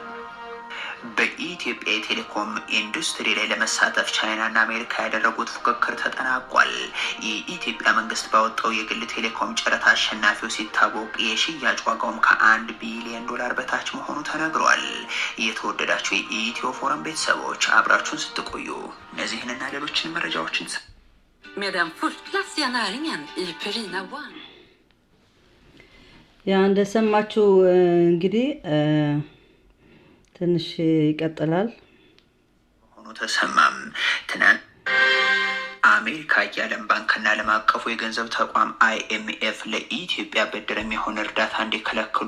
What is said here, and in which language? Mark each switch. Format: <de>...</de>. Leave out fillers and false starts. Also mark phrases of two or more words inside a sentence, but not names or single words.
<am>በኢትዮጵያ ቴሌኮም ኢንዱስትሪ ላይ ለመሳተፍ ቻይናና አሜሪካ ያደረጉት ፉክክር ተጠናቋል የኢትዮጵያ መንግስት ባወጣው የግል ቴሌኮም ጨረታ አሸናፊው ሲታወቅ የሽያጭ ዋጋውም ከ1 ቢሊዮን ዶላር በታች መሆኑ ተነግሯል የተወደዳችሁ የኢትዮ ፎረም ቤተሰቦች አብራችሁን ስትቆዩ እነዚህንና ሌሎችን መረጃዎችን</am> <sv>Med den förstklassiga näringen i Perina One.</sv> <am>ያ እንደሰማችሁ እንግዲህ ትንሽ ይቀጥላል ስለመሆኑ ተሰማም። ትናንት አሜሪካ የዓለም ባንክና ዓለም አቀፉ የገንዘብ ተቋም IMF ለኢትዮጵያ ብድር የሚሆን እርዳታ እንዲከለክሉ</am>